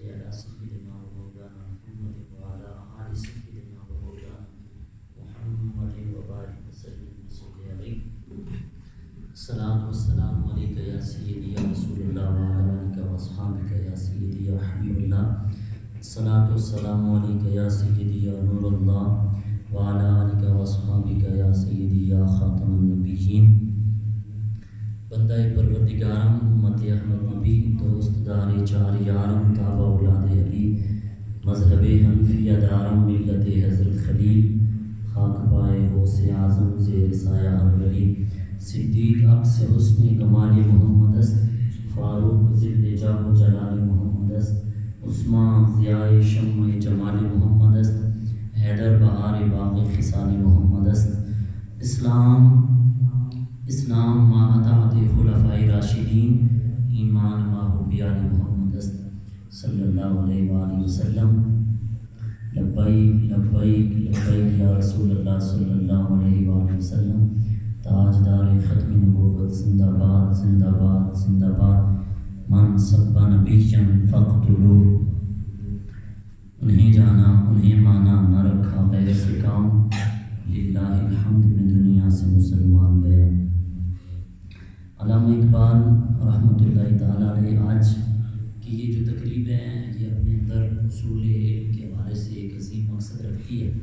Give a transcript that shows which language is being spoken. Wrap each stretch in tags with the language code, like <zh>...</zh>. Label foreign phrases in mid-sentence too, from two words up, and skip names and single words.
<ar>على سيدنا ومولانا محمد وعلى آل سيدنا ومولانا محمد وبارك وسلم وصل عليه الصلاة والسلام عليك يا سيدي يا رسول الله وعلى آلك وأصحابك يا سيدي يا حبيب الله الصلاة والسلام عليك يا سيدي يا نور الله وعلى آلك وأصحابك يا سيدي يا خاتم النبيين۔</ar> <fa>بندہ پروردگارم امت احمد نبی دوست دار چار یارم تابع اولاد علی مذہب حنفیہ دارم ملت حضرت خلیل خاک پائے غوث اعظم زیر سایہ ولی صدیق عکس حسن کمال محمد است فاروق ذل جاہ و جلال محمد است عثمان ضیاء شمع جمال محمد است حیدر بہار باغ خصال محمد است اسلام ما اطاعت خلفاء راشدین ایمان ما حب آل محمد است</fa> <ar>صلی اللہ علیہ وآلہ وسلم۔ لبیک لبیک لبیک یا رسول اللہ صلی اللہ علیہ وآلہ وسلم۔</ar> <ur>تاجدار ختم نبوت زندہ باد، زندہ باد، زندہ باد۔</ur> <ar>من سب نبیا فاقتلوہ۔</ar> <ur>انہیں جانا انہیں مانا نہ رکھا غیر سے کام،</ur> <ar>للہ الحمد</ar> <ur>میں دنیا سے مسلمان گیا۔ علامہ اقبال</ur> <ar>رحمۃ اللہ تعالیٰ علیہ</ar> <ur>آج کی یہ جو تقریب ہے یہ اپنے اندر اصول علم کے حوالے سے ایک عظیم مقصد رکھتی ہے۔</ur>